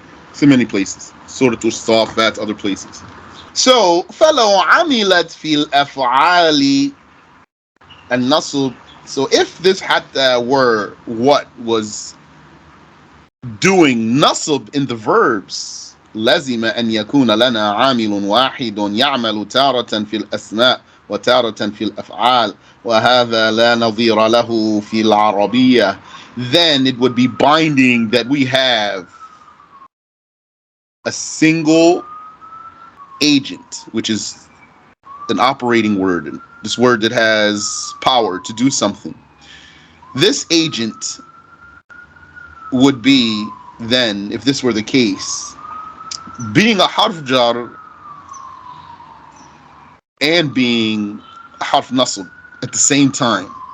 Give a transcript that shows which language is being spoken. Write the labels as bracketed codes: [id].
[en] It's in many places. Surah Al-Safat, other places. So, [ar] فَلَوْ عَمِلَتْ فِي الْأَفْعَالِ النَّصْبِ. [en] So if this hatta were what was doing nasb in the verbs, [ar] لزم أن يكون لنا عامل واحد يعمل تارة في الأسماء وتارة في الأفعال وهذا لا نظير له في العربية. [en] Then it would be binding that we have a single agent, which is an operating word, this word that has power to do something. This agent would be then, if this were the case, being a harf jar and being a harf nasb at the same time.